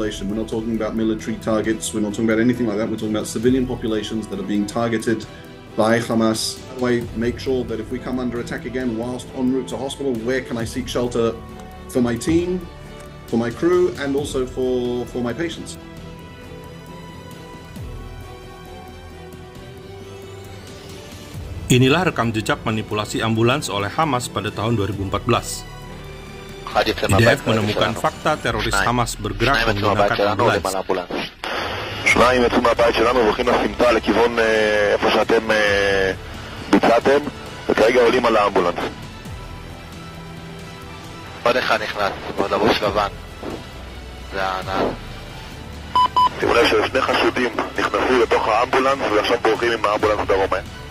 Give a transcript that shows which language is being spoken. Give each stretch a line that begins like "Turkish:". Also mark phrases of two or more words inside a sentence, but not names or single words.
English: We're not talking about military targets. We're not talking about anything like that. We're talking about civilian populations that are being targeted by Hamas. That way, make sure that if we come under attack again whilst en route to hospital, where can I seek shelter for my team, for my crew, and also for my patients.
Indonesian: Inilah rekam jejak manipulasi ambulans oleh Hamas pada tahun 2014. IDF menemukan fakta teroris Hamas bergerak menggunakan ambulans.
Hebrew: שניים יצאו מהבית שלנו והולכים לסמטה לכיוון איפה שאתם ביצעתם, וכרגע עולים על האמבולנס. עוד אחד נכנס, מאוד לבוש לבן. זה הנהג. שימו לב ששני חשודים נכנסו לתוך האמבולנס ועכשיו בורחים עם האמבולנס דרומה.